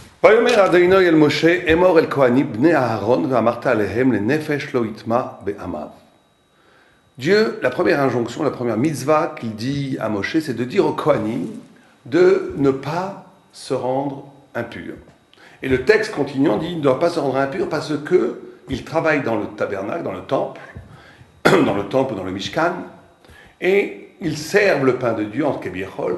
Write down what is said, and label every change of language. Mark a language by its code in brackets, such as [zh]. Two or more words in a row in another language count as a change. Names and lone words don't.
[he] ויאמר אדוני אל משה, אמור אל כהנים בני אהרון ואמרת עליהם לנפש לא יטמע בעמיו. [fr] Dieu, la première injonction, la première mitzvah qu'il dit à Moshe, c'est de dire aux Kohanim de ne pas se rendre impur. Et le texte continuant dit, il ne doit pas se rendre impur parce qu'il travaille dans le tabernacle, dans le temple ou dans le Mishkan, et ils servent le pain de Dieu en Kebiechol.